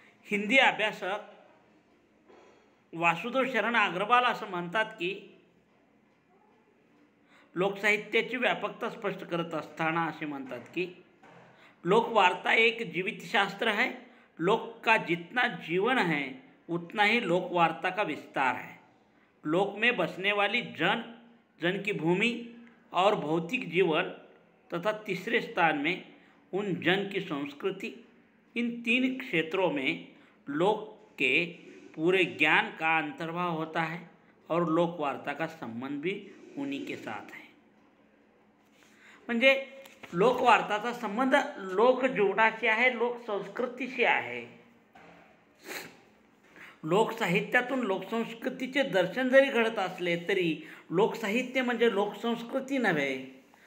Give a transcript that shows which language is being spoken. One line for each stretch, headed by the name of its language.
Marathi: हिंदी अभ्यासक वासुदेव शरण अग्रवाल असं म्हणतात की लोकसाहित्याची व्यापकता स्पष्ट करत असताना असे म्हणतात की
Hindi: लोकवार्ता एक जीवित शास्त्र है. लोक का जितना जीवन है उतना ही लोकवार्ता का विस्तार है. लोक में बसने वाली जन की भूमि और भौतिक जीवन तथा तीसरे स्थान में उन जन की संस्कृति, इन तीन क्षेत्रों में लोक के पूरे ज्ञान का अंतर्भाव होता है और लोकवार्ता का संबंध भी उन्हीं के साथ है.
Marathi: म्हणजे लोकवार्ताचा संबंध लोकजीवनाशी आहे, लोकसंस्कृतीशी आहे. लोकसाहित्यातून लोकसंस्कृतीचे दर्शन जरी घडत असले तरी लोकसाहित्य म्हणजे लोकसंस्कृती नव्हे.